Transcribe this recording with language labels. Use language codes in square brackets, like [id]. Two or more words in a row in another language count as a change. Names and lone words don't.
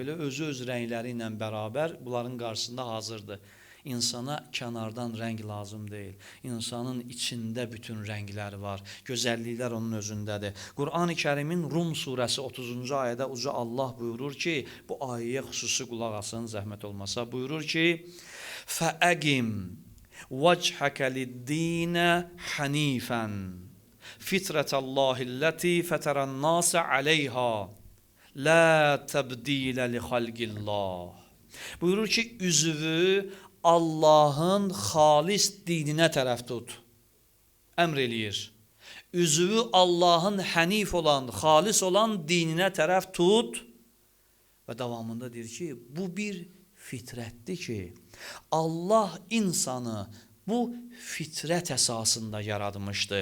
[az] Belə öz rəngləri ilə bərabər bunların qarşısında hazırdır. İnsana kənardan rəng lazım deyil. İnsanın içində bütün rənglər var. Gözəlliklər onun özündədir. Qur'an-ı Kərimin Rum surəsi 30-cu ayədə uca Allah buyurur ki, bu ayəyə xüsusi qulaq asın, zəhmət olmasa, buyurur ki, [ar] فَأَقِمْ وَجْحَكَ لِلدِّينَ حَنِيفًا فِطْرَةَ اللّٰهِ الَّتِي فَتَرَ النَّاسَ عَلَيْهَا لَا تَبْدِيلَ لِخَلْقِ اللّٰهِ [az] Buyurur ki, üzvü Allahın xalis dininə tərəf tut. Əmr eləyir. Üzvü Allahın hənif olan, xalis olan dininə tərəf tut. Və davamında deyir ki, bu bir fitrətdir ki, Allah insanı bu fitrət əsasında yaratmışdı.